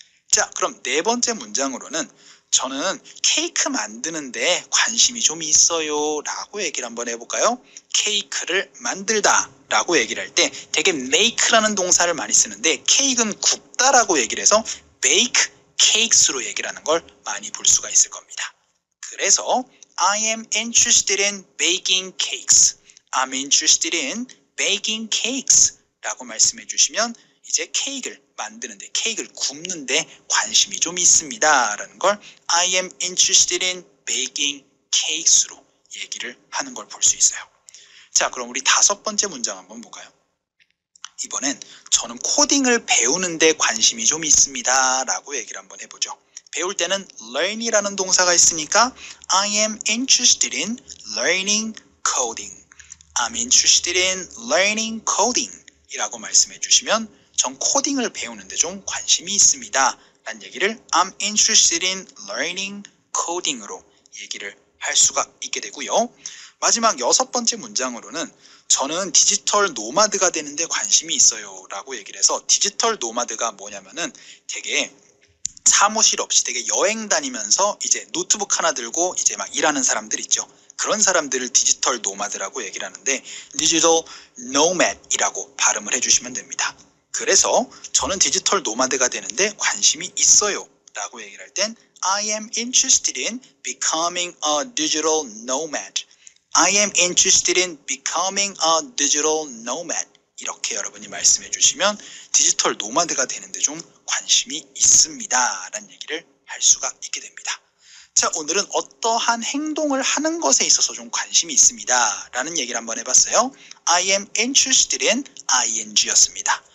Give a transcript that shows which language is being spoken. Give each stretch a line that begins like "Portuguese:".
Korean: 자, 그럼 네 번째 문장으로는 저는 케이크 만드는데 관심이 좀 있어요 라고 얘기를 한번 해볼까요? 케이크를 만들다 라고 얘기를 할 때 되게 make라는 동사를 많이 쓰는데 케이크는 굽다 라고 얘기를 해서
English: bake cakes
Korean: 로 얘기를 하는 걸 많이 볼 수가 있을 겁니다.
English: 그래서 I am interested in baking cakes. I'm interested in baking cakes
Korean: 라고 말씀해 주시면 이제 케이크를 만드는데 케이크를 굽는데 관심이 좀 있습니다 라는 걸
English: I am interested in baking cakes
Korean: 로 얘기를 하는 걸 볼 수 있어요. 자, 그럼 우리 다섯 번째 문장 한번 볼까요? 이번엔 저는 코딩을 배우는데 관심이 좀 있습니다 라고 얘기를 한번 해보죠. 배울 때는
English: learn이라는
Korean: 동사가 있으니까
English: I am interested in learning coding. I'm interested in learning coding
Korean: 이라고 말씀해 주시면 전 코딩을 배우는데 좀 관심이 있습니다 라는 얘기를 I'm interested in learning coding으로 얘기를 할 수가 있게 되고요. 마지막 여섯 번째 문장으로는 저는 디지털 노마드가 되는데 관심이 있어요 라고 얘기를 해서 디지털 노마드가 뭐냐면은 되게 사무실 없이 되게 여행 다니면서 이제 노트북 하나 들고 이제 막 일하는 사람들 있죠. 그런 사람들을 디지털 노마드라고 얘기를 하는데 디지털 노mad이라고 발음을 해주시면 됩니다. 그래서 저는 디지털 노마드가 되는데 관심이 있어요 라고 얘기를 할 땐
English: I am interested in becoming a digital nomad. I am interested in becoming a digital nomad.
Korean: 이렇게 여러분이 말씀해 주시면 디지털 노마드가 되는데 좀 관심이 있습니다 라는 얘기를 할 수가 있게 됩니다. 자, 오늘은 어떠한 행동을 하는 것에 있어서 좀 관심이 있습니다 라는 얘기를 한번 해봤어요.
English: I am interested in ing였습니다.